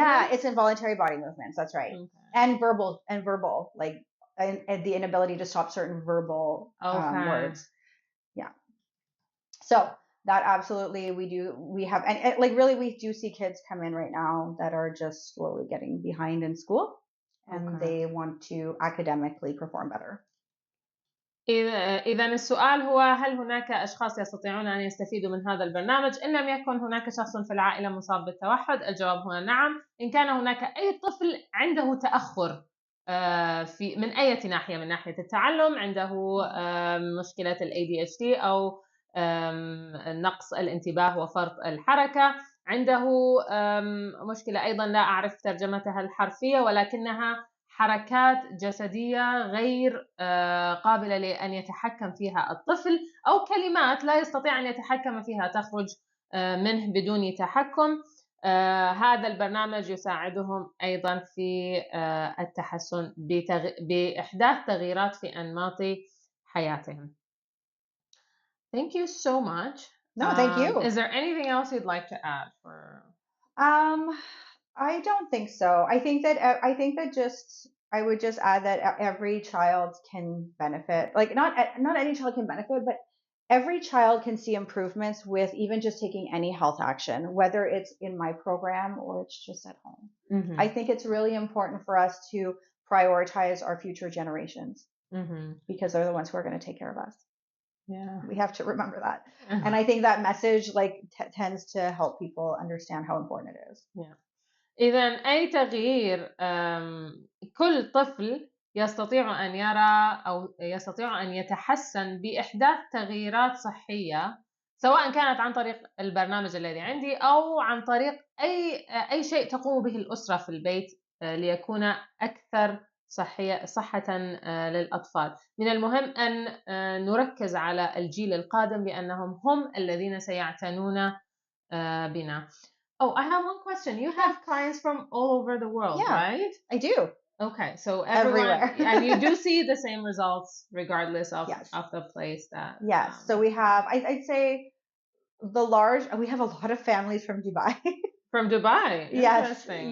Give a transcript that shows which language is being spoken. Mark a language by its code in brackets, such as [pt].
[en] Yeah, it's involuntary body movements. That's right. Okay. And verbal, like and the inability to stop certain verbal words. Yeah. So that absolutely we have and like really we do see kids come in right now that are just slowly getting behind in school and they want to academically perform better. [ar] إذا السؤال هو هل هناك أشخاص يستطيعون أن يستفيدوا من هذا البرنامج إن لم يكن هناك شخص في العائلة مصاب بالتوحد؟ الجواب هو نعم. إن كان هناك أي طفل عنده تأخر من أي ناحية، من ناحية التعلم، عنده مشكلة ال ADHD أو نقص الانتباه وفرط الحركة، عنده مشكلة أيضا لا أعرف ترجمتها الحرفية ولكنها حركات جسدية غير قابلة لأن يتحكم فيها الطفل، أو كلمات لا يستطيع أن يتحكم فيها تخرج منه بدون تحكم. هذا البرنامج يساعدهم أيضا في التحسن بإحداث تغييرات في أنماط حياتهم. [en] Thank you so much. No, thank you. Is there anything else you'd like to add for? I don't think so. I think that just I would just add that every child can benefit. Like not any child can benefit, but every child can see improvements with even just taking any health action, whether it's in my program or it's just at home. Mm-hmm. I think it's really important for us to prioritize our future generations because they're the ones who are going to take care of us. Yeah, we have to remember that. And I think that message like tends to help people understand how important it is. Yeah. [ar] إذا أي تغيير كل طفل يستطيع أن يرى أو يستطيع أن يتحسن بإحداث تغييرات صحية، سواء كانت عن طريق البرنامج الذي عندي أو عن طريق أي شيء تقوم به الأسرة في البيت ليكون أكثر صحة للأطفال. من المهم أن نركز على الجيل القادم لأنهم هم الذين سيعتنون بنا. [en] Oh, I have one question. You have clients from all over the world, right? I do. Okay, so everywhere. And you do see the same results regardless of the place that... Yes, so we have, I'd say we have a lot of families from Dubai. From Dubai? Interesting.